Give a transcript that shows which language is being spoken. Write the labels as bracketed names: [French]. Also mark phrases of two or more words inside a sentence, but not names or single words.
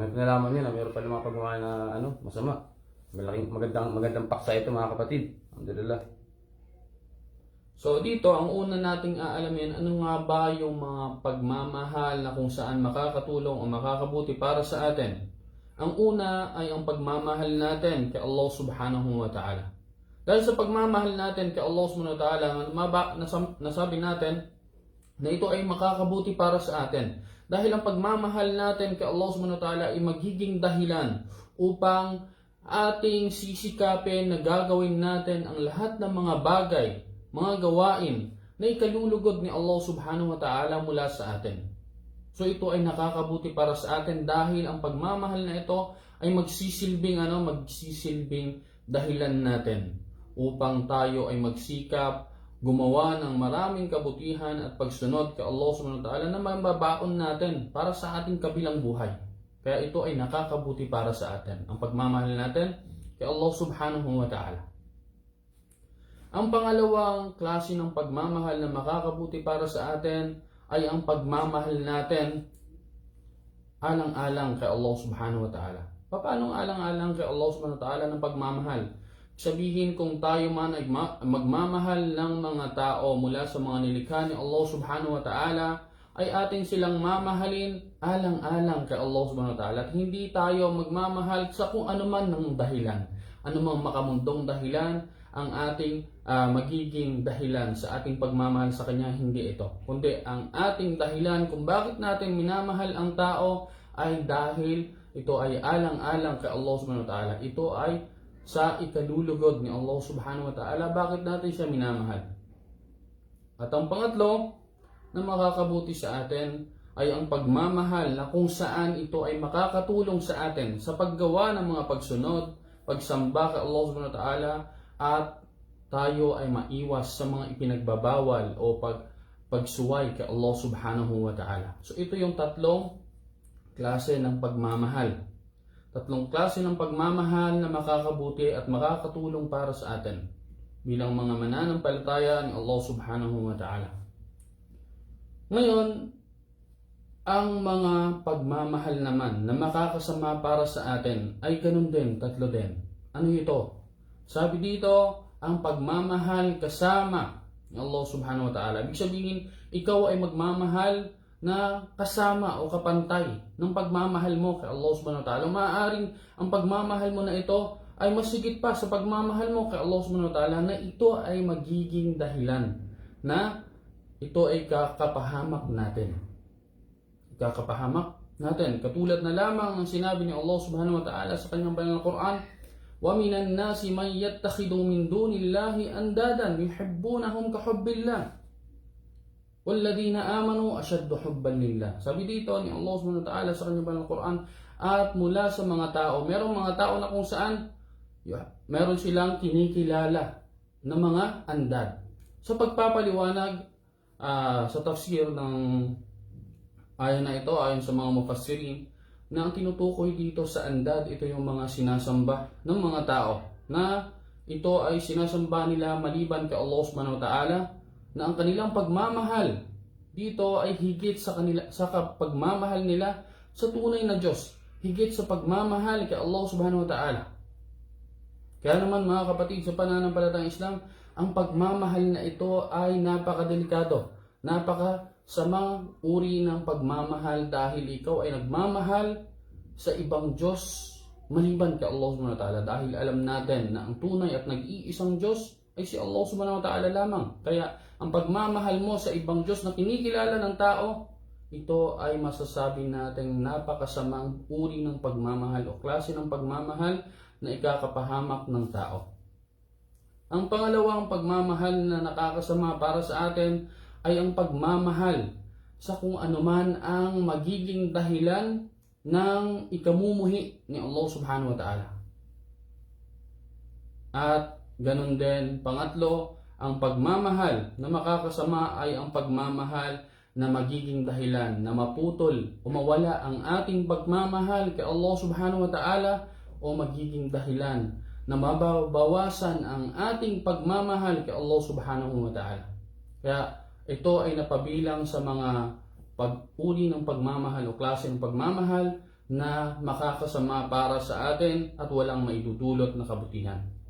[Filipino] Ito nalaman niya na meron pa mga pagmamahal na masama. Magandang paksa ito mga kapatid. Alhamdulillah. So dito, ang una nating aalamin, ano nga ba yung mga pagmamahal na kung saan makakatulong o makakabuti para sa atin. Ang una ay ang pagmamahal natin kay Allah [Arabic] سبحانه وتعالى. [Filipino] Dahil sa pagmamahal natin kay Allah [Arabic] سبحانه وتعالى, [Filipino] nasabi natin na ito ay makakabuti para sa atin. Dahil ang pagmamahal natin kay Allah [Arabic] سبحانه وتعالى [Filipino] ay magiging dahilan upang ating sisikapin na gagawin natin ang lahat ng mga bagay, mga gawain na ikalulugod ni Allah [Arabic] سبحانه وتعالى [Filipino] mula sa atin. So ito ay nakakabuti para sa atin dahil ang pagmamahal na ito ay magsisilbing dahilan natin upang tayo ay magsikap gumawa ng maraming kabutihan at pagsunod kay Allah [Arabic] سبحانه وتعالى [Filipino] na mababaon natin para sa ating kabilang buhay. Kaya ito ay nakakabuti para sa atin, ang pagmamahal natin kay Allah [Arabic] سبحانه وتعالى. [Filipino] Ang pangalawang klase ng pagmamahal na makakabuti para sa atin ay ang pagmamahal natin alang-alang kay Allah [Arabic] سبحانه وتعالى. [Filipino] Paano alang-alang kay Allah [Arabic] سبحانه وتعالى [Filipino] ng pagmamahal? Sabihin kung tayo man ay magmamahal ng mga tao mula sa mga nilikha ni Allah [Arabic] سبحانه وتعالى, [Filipino] ay ating silang mamahalin alang-alang kay Allah [Arabic] سبحانه وتعالى. [Filipino] At hindi tayo magmamahal sa kung ano man ng dahilan. Ano mang makamundong dahilan ang ating magiging dahilan sa ating pagmamahal sa Kanya, hindi ito. Kundi ang ating dahilan kung bakit natin minamahal ang tao ay dahil ito ay alang-alang kay Allah [Arabic] سبحانه وتعالى. [Filipino] Ito ay sa ikalulugod ni Allah [Arabic] سبحانه وتعالى. [Filipino] Bakit natin siya minamahal? At ang pangatlo na makakabuti sa atin ay ang pagmamahal na kung saan ito ay makakatulong sa atin sa paggawa ng mga pagsunod, pagsamba kay Allah [Arabic] سبحانه وتعالى, [Filipino] at tayo ay maiwas sa mga ipinagbabawal o pagsuway kay Allah [Arabic] سبحانه وتعالى. [Filipino] So ito yung tatlong klase ng pagmamahal. Tatlong klase ng pagmamahal na makakabuti at makakatulong para sa atin bilang mga mananampalataya ni Allah [Arabic] سبحانه وتعالى. [Filipino] Ngayon, ang mga pagmamahal naman na makakasama para sa atin ay ganun din, tatlo din. Ano ito? Sabi dito, ang pagmamahal kasama ni Allah [Arabic] سبحانه وتعالى. [Filipino] Ibig sabihin, ikaw ay magmamahal na kasama o kapantay ng pagmamahal mo kay Allah [Arabic] سبحانه وتعالى. [Filipino] Maaaring ang pagmamahal mo na ito ay masigit pa sa pagmamahal mo kay Allah [Arabic] سبحانه وتعالى [Filipino] na ito ay magiging dahilan na ito ay kakapahamak natin. Katulad na lamang ng sinabi ni Allah [Arabic] سبحانه وتعالى [Filipino] sa kanyang banal na Quran, [Arabic] وَمِنَ النَّاسِ مَنْ يَتَّخِذُ مِنْ دُونِ اللَّهِ أَنْدَادًا يُحِبُّونَهُمْ كَحُبِّ اللَّهِ وَالَّذِينَ آمَنُوا أَشَدُّ حُبًّا لِلَّهِ. [Filipino] Sabi dito ni Allah [Arabic] سبحانه وتعالى [Filipino] sa kanyang banal na Quran, at mula sa mga tao, merong mga tao na kung saan meron silang kinikilala na mga andad. Sa pagpapaliwanag sa tafsir ng ayon na ito, ayon sa mga mufassirin, na ang tinutukoy dito sa andad, ito yung mga sinasamba ng mga tao na ito ay sinasamba nila maliban kay Allah [Arabic] سبحانه وتعالى, [Filipino] na ang kanilang pagmamahal dito ay higit sa pagmamahal nila sa tunay na Diyos, higit sa pagmamahal kay Allah [Arabic] سبحانه وتعالى. [Filipino] Kaya naman mga kapatid, sa pananampalatayang Islam, ang pagmamahal na ito ay napakadelikado, napakasamang uri ng pagmamahal, dahil ikaw ay nagmamahal sa ibang Diyos maliban kay Allah [Arabic] سبحانه وتعالى, [Filipino] dahil alam natin na ang tunay at nag-iisang Diyos ay si Allah [Arabic] سبحانه وتعالى [Filipino] lamang. Kaya ang pagmamahal mo sa ibang Diyos na kinikilala ng tao, ito ay masasabi natin napakasamang uri ng pagmamahal o klase ng pagmamahal na ikakapahamak ng tao. Ang pangalawang pagmamahal na nakakasama para sa atin ay ang pagmamahal sa kung anuman ang magiging dahilan ng ikamumuhi ni Allah [Arabic] سبحانه وتعالى. [Filipino] At ganun din, pangatlo, ang pagmamahal na makakasama ay ang pagmamahal na magiging dahilan na maputol o mawala ang ating pagmamahal kay Allah [Arabic] سبحانه وتعالى, [Filipino] o magiging dahilan na mababawasan ang ating pagmamahal kay Allah [Arabic] سبحانه وتعالى. [Filipino] Kaya ito ay napabilang sa mga pag-uri ng pagmamahal o klase ng pagmamahal na makakasama para sa atin at walang maidudulot na kabutihan.